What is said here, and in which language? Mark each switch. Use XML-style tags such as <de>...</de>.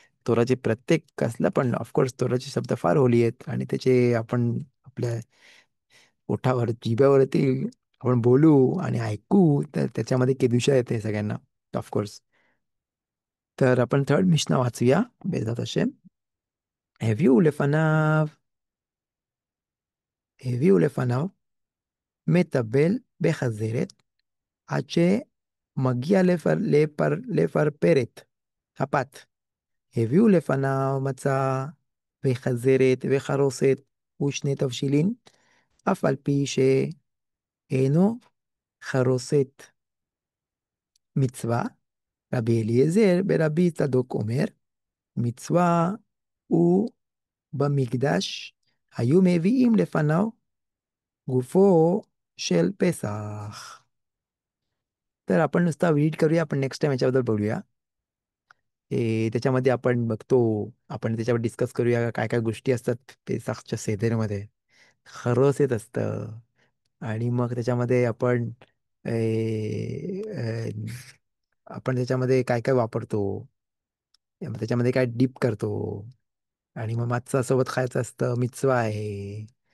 <mr>तोराचे प्रत्येक कसला पण ऑफकोर्स तोराचे शब्द फार होली आहेत, आणि त्याचे आपण आपल्या ओठावर जिभेवरती आपण बोलू आणि ऐकू, तर त्याच्यामध्ये केदुशा येते सगळ्यांना, ऑफकोर्स. तर आपण थर्ड मिशना वाचूया, बेजात हशेम.</mr> <he>הביאו לפניו, הביאו לפניו מטבל בחזרת, עד שמגיע לפרפרת הפת. הביאו לפניו מצה וחזרת וחרוסת ושני תבשילין, אף על פי שאינו חרוסת מצווה. רבי אליעזר ברבי צדוק אומר, מצווה הוא במקדש היו מביאים לפניו גופו של פסח.</he> <mr>तर आपण नुसता रीड करूया, आपण नेक्स्ट टाइम याच्याबद्दल बोलूया. त्याच्यामध्ये आपण बघतो, आपण त्याच्यावर डिस्कस करूया काय काय गोष्टी असतात पेसाखच्या सेदेरमध्ये. खरंच येत असतं. आणि मग त्याच्यामध्ये ए, अ, आपण त्याच्यामध्ये काय काय वापरतो, त्याच्यामध्ये काय डीप करतो, आणि मग मागचा सोबत खायचं असतं, मिtzवा आहे.</mr>